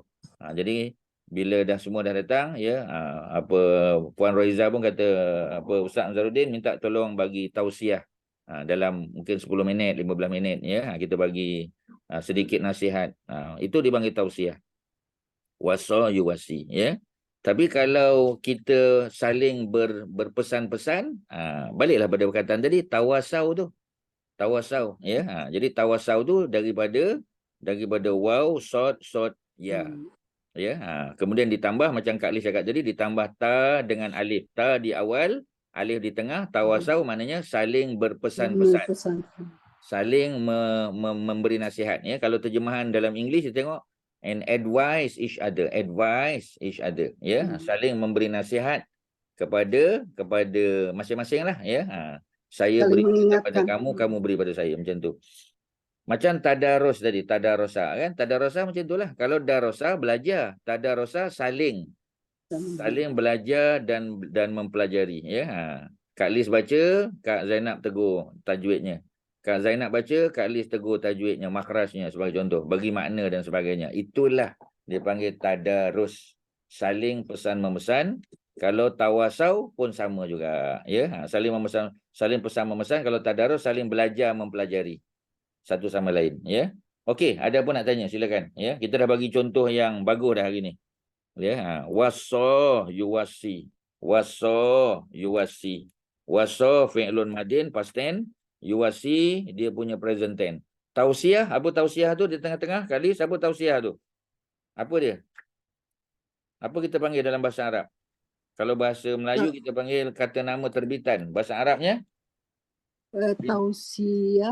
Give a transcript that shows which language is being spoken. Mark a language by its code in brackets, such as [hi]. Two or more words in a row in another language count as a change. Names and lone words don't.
[ms] Jadi bila dah semua dah datang, ya, Puan Rohiza pun kata Ustaz Anzaruddin minta tolong bagi tausiah dalam mungkin 10 minit, 15 minit, ya. Kita bagi sedikit nasihat. Itu dipanggil tausiah. [ar] وصى يوصي, ya. [ms] Tapi kalau kita saling berpesan-pesan, baliklah pada perkataan tadi, tawasau tu. Tawasau, ya. Jadi tawasau tu daripada waw sod ya. Ya, kemudian ditambah macam Kak Liz cakap tadi, ditambah ta dengan alif. Ta di awal, alif di tengah. Tawasau maknanya saling berpesan-pesan. Saling memberi nasihat, ya. Kalau terjemahan dalam English kita tengok [en] and advise each other. Advise each other, [ms] ya. Saling memberi nasihat kepada masing-masing lah, ya. Saya beri kepada kamu, kamu beri pada saya, macam tu. Macam tadarus tadi, tadarosa kan? Tadarosa macam itulah. Kalau darosa belajar, tadarosa saling belajar dan mempelajari, ya. Kak Liz baca, Kak Zainab tegur tajwidnya. Kak Zainab baca, Kak Liz tegur tajwidnya, makhrajnya sebagai contoh, bagi makna dan sebagainya. Itulah dia panggil tadarus, saling pesan memesan. Kalau tawasau pun sama juga, ya. Saling pesan memesan. Kalau tadarus saling belajar mempelajari satu sama lain, ya. Okey, ada apa nak tanya, silakan, ya. Kita dah bagi contoh yang bagus dah hari ni, ya. [ar] وصى يوصي، وصى يوصي، وصى فعل ماض [en] past tense, [ar] yuwasi [ms] dia punya [en] present tense. [ms] Tausiah, apa tausiah tu di tengah-tengah kali, apa tausiah tu? Apa dia? Apa kita panggil dalam bahasa Arab? Kalau bahasa Melayu kita panggil kata nama terbitan. Bahasa Arabnya? Tausiah.